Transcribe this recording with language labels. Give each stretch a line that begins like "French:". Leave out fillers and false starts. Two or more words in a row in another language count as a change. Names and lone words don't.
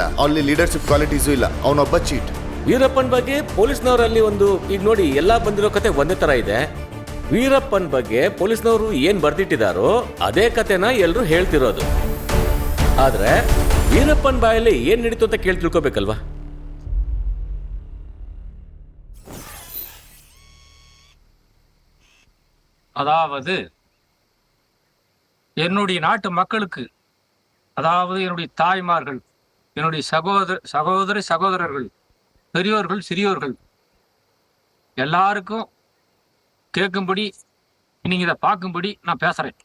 Kannada: ಅಲ್ಲಿ
English: leadership qualities
Kannada: ಇಲ್ಲ, ಅವನೊಬ್ಬ ಚೀಟ್. ವೀರಪ್ಪನ್ ಬಗ್ಗೆ ಪೊಲೀಸ್ನವರಲ್ಲಿ ಒಂದು, ಈಗ ನೋಡಿ ಎಲ್ಲ ಬಂದಿರೋ ಕತೆ ಒಂದೇ ತರ ಇದೆ. ವೀರಪ್ಪನ್ ಬಗ್ಗೆ ಪೊಲೀಸ್ನವರು ಏನ್ ಬರ್ದಿಟ್ಟಿದಾರೋ ಅದೇ ಕತೆನ ಎಲ್ಲರೂ ಹೇಳ್ತಿರೋದು. ಆದ್ರೆ ವೀರಪ್ಪನ್ ಬಾಯಲ್ಲಿ ಏನ್ ನಡೀತು ಅಂತ ಕೇಳಿ ತಿಳ್ಕೊಬೇಕಲ್ವಾ?
Tamil: அதாவது என்னுடைய நாட்டு மக்களுக்கு, அதாவது என்னுடைய தாய்மார்கள், என்னுடைய சகோதரர்கள், பெரியோர்கள், சிறியோர்கள் எல்லாருக்கும் கேட்கும்படி, நீங்க இதை பார்க்கும்படி நான் பேசுறேன்.